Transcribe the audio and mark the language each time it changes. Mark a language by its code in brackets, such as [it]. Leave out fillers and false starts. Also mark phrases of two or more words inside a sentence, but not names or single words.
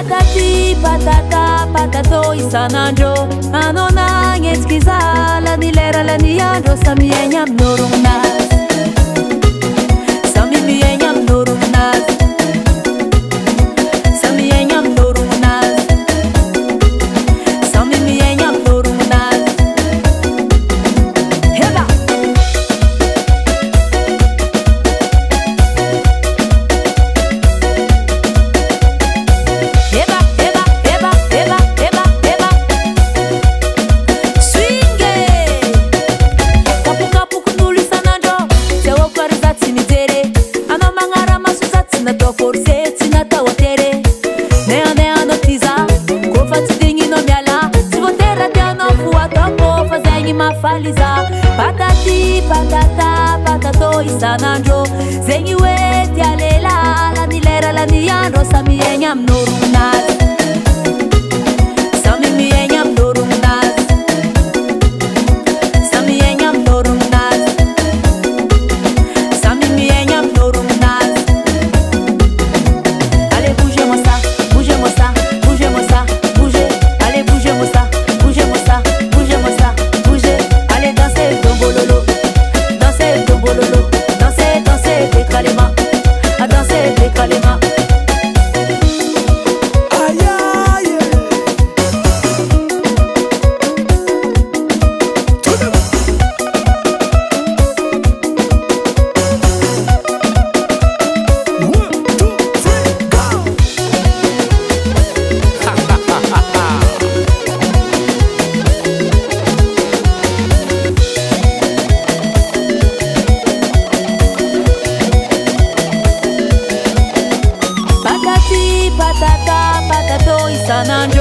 [mg] Pataty, patata, patato isan'andro. Anao nagnetsika izaho lany lera lany andro. Samy miaigny amin'ny oronazy, samy miaigny amin'ny oronazy, samy miaigny amin'ny oronazy, samy miaigny amin'ny oronazy. Heba! Heba, heba, heba, heba, heba, heba. Swingue! Kapokapokon'olo isan'andro, zay hoako za tsy mijery. Anao magnara-maso za tsy natao forcé, tsy natao atery. Nehandehanao ty za, kofa tsy digninao miala. Tsy voatery tianao fo atao kofa zegny mahafaly za. Pataty, patata, patato isan'andro. Zegny hoe tia lehilahy lany lera lany andro. Samy miaigny amin'ny oronazy, samy miaigny amin'ny oronazy, samy miaigny amin'ny oronazy, samy miaigny amin'ny oronazy. [fr] Allez bougez-moi ça, bougez-moi ça, bougez-moi ça, bougez. Allez bougez-moi ça, bougez-moi ça, bougez-moi ça, bougez. Allez dansez le dombololo, dansez le dombololo, dansez, dansez décalément, à danser décalément. Aïe aïe. Tout de même. [en] 1, 2, 3, go. [mg] Pataty, patata, patato isan'andro.